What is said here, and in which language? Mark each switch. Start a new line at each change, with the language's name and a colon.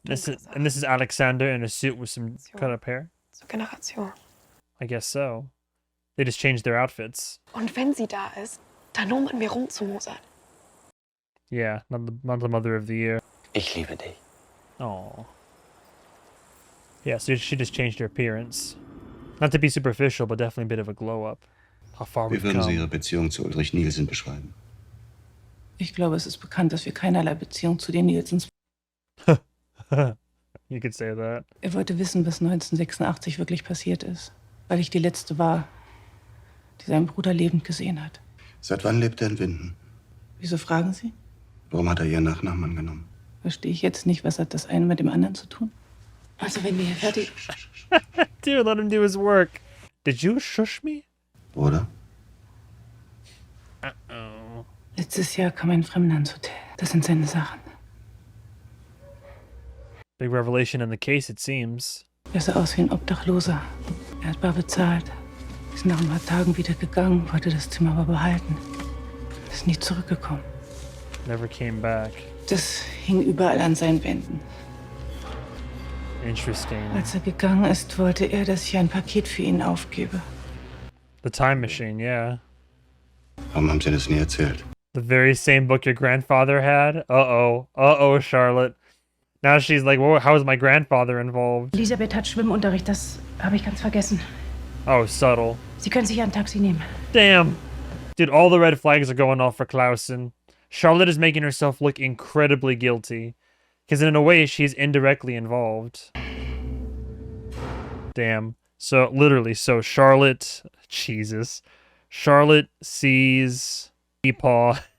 English: This is Alexander in a suit with some cut up hair?
German: Zu Generation.
English: I guess so. They just changed their outfits.
German: Und wenn sie da ist, dann nur man mir rumzumosern.
English: Yeah, not the mother of the year.
German: Ich liebe dich.
English: Oh. Yeah, so she just changed her appearance. Not to be superficial, but definitely a bit of a glow up. How far
German: Wie
English: we've
German: würden Sie
English: come.
German: Ihre Beziehung zu Ulrich Nielsen beschreiben? Ich glaube, es ist bekannt, dass wir keinerlei Beziehung zu den Nielsens.
English: You could say that.
German: Er wollte wissen, was 1986 wirklich passiert ist, weil ich die Letzte war, die seinen Bruder lebend gesehen hat. Seit wann lebt er in Winden? Wieso fragen Sie? Warum hat er Ihren Nachnamen angenommen? Verstehe ich jetzt nicht, was hat das eine mit dem anderen zu tun? Also wenn wir hier fertig...
English: Dude, let him do his work. Did you shush me?
German: Oder?
English: Uh-oh.
German: Letztes Jahr kam ein Fremder ins Hotel. Das sind seine Sachen.
English: Big revelation in the case, it seems.
German: Er sah aus wie ein Obdachloser. Er hat bar bezahlt. Ist nach ein paar Tagen wieder gegangen, wollte das Zimmer aber behalten. Ist nie zurückgekommen.
English: Never came back.
German: Das hing überall an seinen Wänden.
English: Interesting.
German: Als er gegangen ist, wollte er, dass ich ein Paket für ihn aufgebe.
English: The time machine, yeah.
German: Warum haben Sie das nie erzählt?
English: The very same book your grandfather had? Uh-oh. Uh-oh, Charlotte. Now she's like, well, how is my grandfather involved?
German: Elisabeth hat Schwimmunterricht, das habe ich ganz vergessen.
English: Oh, subtle.
German: Sie können sich ein Taxi nehmen.
English: Damn. Dude, all the red flags are going off for Clausen. Charlotte is making herself look incredibly guilty. Because in a way, she's indirectly involved. Damn. So, literally, so Charlotte... Jesus. Charlotte sees Peepaw.